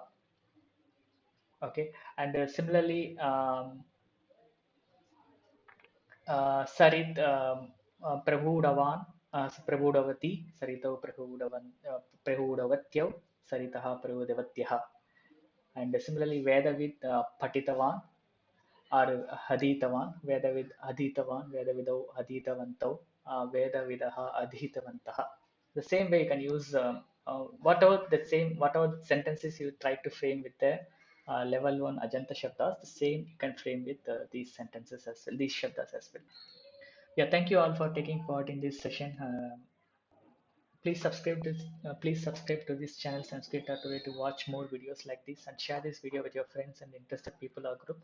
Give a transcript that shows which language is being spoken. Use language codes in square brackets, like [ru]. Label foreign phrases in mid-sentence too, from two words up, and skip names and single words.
[en] Okay, and similarly. [sa] सरित् प्रभूतवान्, प्रभूतवती, सरितौ प्रभूतवत्यौ, सरितः प्रभूतवत्यः. [en] And similarly, [sa] वेदविद् पठितवान् or अधीतवान्, वेदविद् अधीतवान्, वेदविदौ अधीतवन्तौ, वेदविदः अधीतवन्तः. [en] The same way you can use whatever sentences you try to frame with the level one [sa] अजन्त शब्दाः, [en] the same you can frame with these sentences as well, these Shabdas as well. Yeah, thank you all for taking part in this session. Please subscribe to this channel Sanskrit.Today to watch more videos like this, and share this video with your friends and interested people or group.